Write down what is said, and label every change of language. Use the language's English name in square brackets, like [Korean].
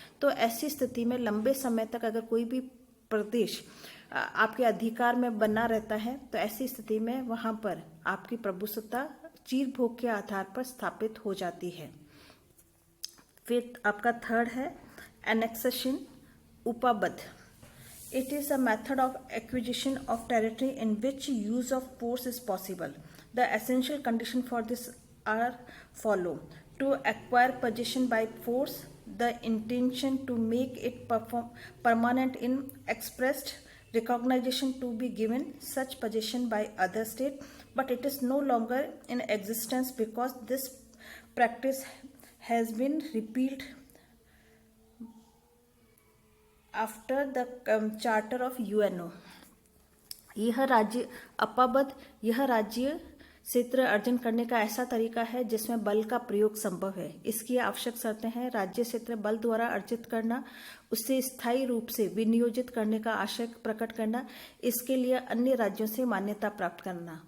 [Hindi] तो ऐसी स्थिति में लंबे समय तक अगर कोई भी प्रदेश आपके अधिकार में बना रहता है तो ऐसी स्थिति में वहां पर आपकी प्रभुसत्ता चीर भोग के आधार पर स्थापित हो जाती है। फिर आपका थर्ड है annexation, उपाबद्ध। [English] It is a method of acquisition of territory in which use of force is possible. The essential condition for this are follow: to acquire possession by force, the intention to make it permanent in expressed recognition to be given such possession by other state, but it is no longer in existence because this practice has been repealed after the charter of UNO. [Hindi] यह राज्य अपाबद्ध, यह राज्य क्षेत्र अर्जन करने का ऐसा तरीका है जिसमें बल का प्रयोग संभव है। इसकी आवश्यक शर्तें हैं: राज्य क्षेत्र बल द्वारा अर्जित करना, उसे स्थायी रूप से विनियोजित करने का आशय प्रकट करना, इसके लिए अन्य राज्यों से मान्यता प्राप्त करना।